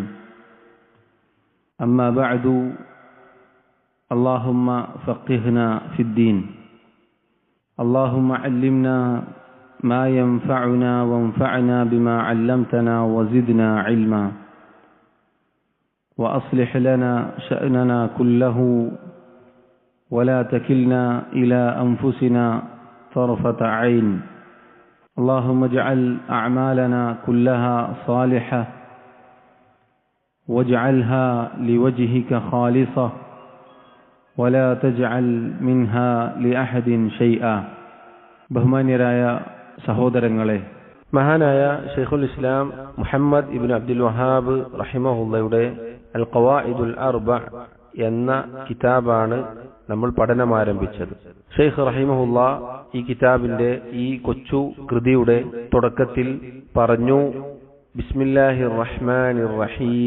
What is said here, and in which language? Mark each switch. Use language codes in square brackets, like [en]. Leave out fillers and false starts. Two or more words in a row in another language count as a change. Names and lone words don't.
[ar] أما بعد، اللهم فقهنا في الدين، اللهم علمنا ما ينفعنا وانفعنا بما علمتنا وزدنا علما، وأصلح لنا شأننا كله ولا تكلنا إلى أنفسنا طرفة عين. اللهم اجعل أعمالنا كلها صالحة واجعلها لوجهك خالصة ولا تجعل منها لأحد شيئا. [ml] ബഹുമാന്യരായ സഹോദരങ്ങളെ, മഹാനായ ഷെയ്ഖുൽ ഇസ്ലാം മുഹമ്മദ് ഇബ്നു അബ്ദുൽ വഹാബ് റഹിമഹുള്ളയുടെ അൽ ഖവാഇദുൽ അർബ എന്ന കിതാബാണ് നമ്മൾ പഠനം ആരംഭിച്ചത്. ഷെയ്ഖ് റഹിമഹുള്ള ഈ കിതാബിന്റെ ഈ കൊച്ചു കൃതിയുടെ തുടക്കത്തിൽ പറഞ്ഞു, [ar] بسم الله الرحمن الرحيم.